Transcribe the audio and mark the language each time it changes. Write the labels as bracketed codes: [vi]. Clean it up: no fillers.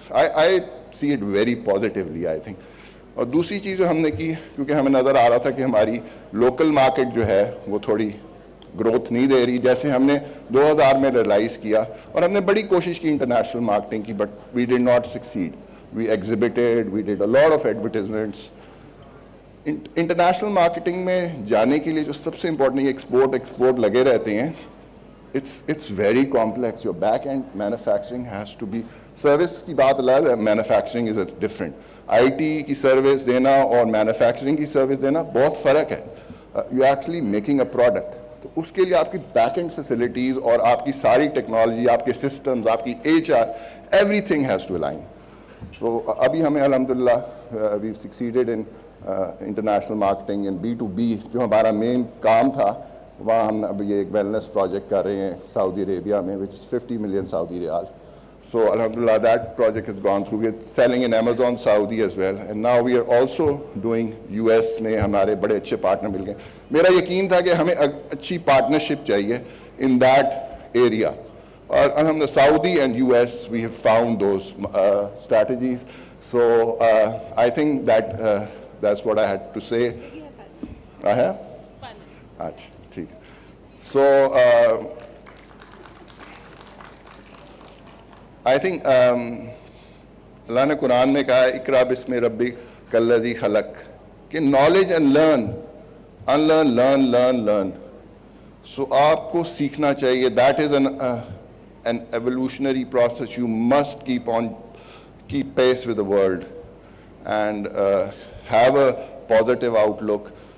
[en] I see it very positively I think. [ur] اور دوسری چیز جو ہم نے کی, کیونکہ ہمیں نظر آ رہا تھا کہ ہماری لوکل مارکیٹ جو ہے وہ تھوڑی گروتھ نہیں دے رہی, جیسے ہم نے 2000 میں ریئلائز کیا, اور ہم نے بڑی کوشش کی انٹرنیشنل مارکیٹنگ کی, [en] But we did not succeed. We exhibited, we did a lot of advertisements. [ur] International marketing میں جانے کے لیے جو سب سے امپورٹنٹ, ایکسپورٹ لگے رہتے ہیں. [en] It's very complex. Your back-end manufacturing has to be, service [ur] کی بات الگ ہے, [en] manufacturing is different. [ur] IT کی سروس دینا اور manufacturing کی سروس دینا بہت فرق ہے. [en] You're actually making a product. [ur] تو اس کے لیے آپ کی بیک اینڈ فیسلٹیز اور آپ کی ساری ٹیکنالوجی, آپ کے سسٹمز, آپ کی HR, [en] everything has to align. [ur] تو ابھی ہمیں الحمدللہ [en] we've succeeded in international marketing and B2B, [ur] جو ہمارا مین کام تھا. وہاں ہم ابھی ایک ویلنس پروجیکٹ کر رہے ہیں سعودی عربیہ میں, [en] which is 50 million Saudi riyal. So alhamdulillah that project has gone through. We're selling in Amazon Saudi as well, and now we are also doing US [ur] میں ہمارے بڑے اچھے پارٹنر مل گئے. میرا یقین تھا کہ ہمیں اچھی پارٹنرشپ چاہیے [en] in that area. اور alhamdulillah Saudi and US we have found those strategies. So I think that that's what I had to say. I have? [ur] اچھا ٹھیک ہے. [en] So I think [ur] اللہ نے قرآن میں کہا ہے [ar] اقرا بسم ربک الذی خلق, [ur] کہ [en] Knowledge and learn, unlearn, learn. [ur] So آپ کو سیکھنا چاہیے. [en] That is an evolutionary process. You must keep pace with the world and have a positive outlook.